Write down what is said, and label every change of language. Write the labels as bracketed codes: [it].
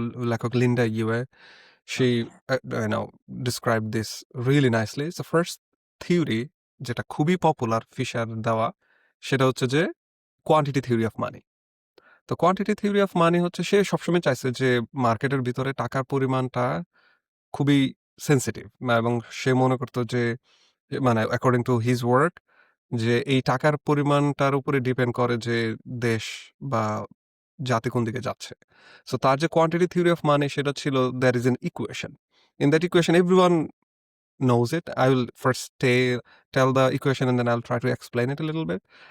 [en] লেখক Linda Yueh, she described this really nicely. So first theory [bn] যেটা খুবই পপুলার ফিশার দেওয়া, সেটা হচ্ছে যে [en] Quantity theory of money. [bn] তো কোয়ান্টিটি থিওরি অফ মানি হচ্ছে, সে সবসময় চাইছে যে মার্কেটের ভিতরে টাকার পরিমাণটা খুবই সেন্সিটিভ, এবং সে মনে করতো যে, মানে [en] according to his work, [bn] যে এই টাকার পরিমাণটার উপরে ডিপেন্ড করে যে দেশ বা জাতি কোন দিকে যাচ্ছে। সো তার যে [en] quantity theory of money [bn] সেটা ছিল, [en] There is an equation. In that equation everyone knows it. I will first tell the equation and then I'll try to explain it a little bit.